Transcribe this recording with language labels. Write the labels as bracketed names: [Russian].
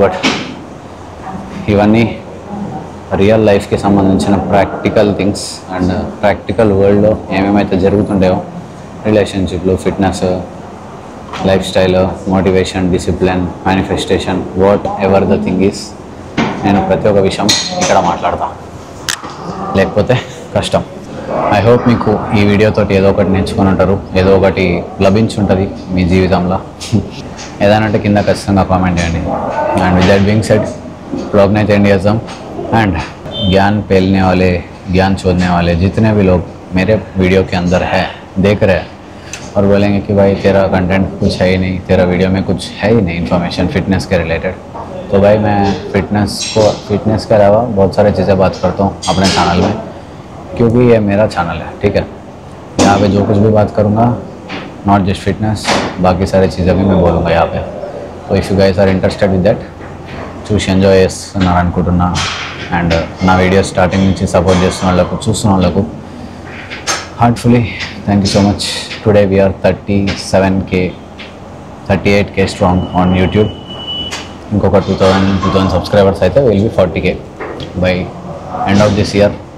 [Telugu] But ఇవన్నీ real లైఫ్కి సంబంధించిన ప్రాక్టికల్ థింగ్స్ అండ్ ప్రాక్టికల్ వరల్డ్లో ఏమేమైతే జరుగుతుంటాయో, రిలేషన్షిప్లు, fitness, life style, motivation, discipline, manifestation, [English] whatever the thing is, [Telugu] నేను ప్రతి ఒక్క విషయం ఇక్కడ మాట్లాడతా, లేకపోతే కష్టం. [English] I hope [Telugu] మీకు ఈ వీడియోతోటి ఏదో ఒకటి నేర్చుకొని ఉంటారు, ఏదో ఒకటి లభించుంటుంది మీ జీవితంలో. ఏదైనా కింద ఖచ్చితంగా కామెంట్ చేయండి. [English] and with that being said, [Hindi] blog ने एंड [Telugu] చేద్దాం. [Hindi] एंड ज्ञान फैलने वाले, ज्ञान छोड़ने वाले जितने भी लोग मेरे वीडियो के अंदर है, देख रहे हैं और बोलेंगे कि भाई तेरा कंटेंट कुछ है ही नहीं, तेरा वीडियो में कुछ है ही नहीं इन्फॉर्मेशन फिटनेस के रिलेटेड, तो भाई मैं फिटनेस के अलावा बहुत सारी चीज़ें बात करता हूँ अपने चैनल में, क्योंकि ये मेरा चैनल है. ठीक है, यहाँ पे जो कुछ भी बात करूँगा, नॉट जस्ट फिटनेस, बाकी सारी चीज़ें भी मैं बोलूँगा यहाँ पे. [English] तो if you guys are interested with that, [Telugu] చూసి ఎంజాయ్ చేస్తున్నారు అనుకుంటున్నా. అండ్ నా వీడియో స్టార్టింగ్ నుంచి సపోర్ట్ చేస్తున్న వాళ్ళకు, చూస్తున్న వాళ్ళకు [English] Heartfully thank you so much. Today we are 38K strong on YouTube. [Telugu] ఇంకొక 2000 సబ్స్క్రైబర్స్ అయితే [English] Will be 40K by end of this year.